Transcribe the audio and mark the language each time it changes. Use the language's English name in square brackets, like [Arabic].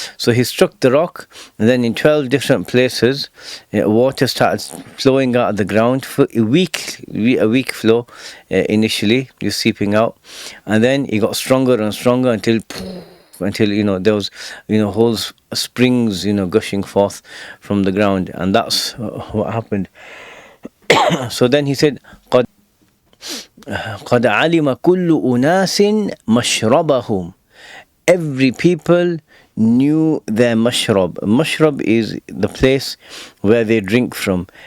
[English] So he struck the rock, and then in 12 different places, water started flowing out of the ground for a weak flow. Initially, just seeping out, and then it got stronger and stronger until there was whole springs gushing forth from the ground, and that's what happened. So then he said, [Arabic] قَدْ عَلِمَ كُلُّ أُنَاسٍ مَشْرَبَهُمْ. [English] Every people knew their mashrab. Mashrab is the place where they drink from.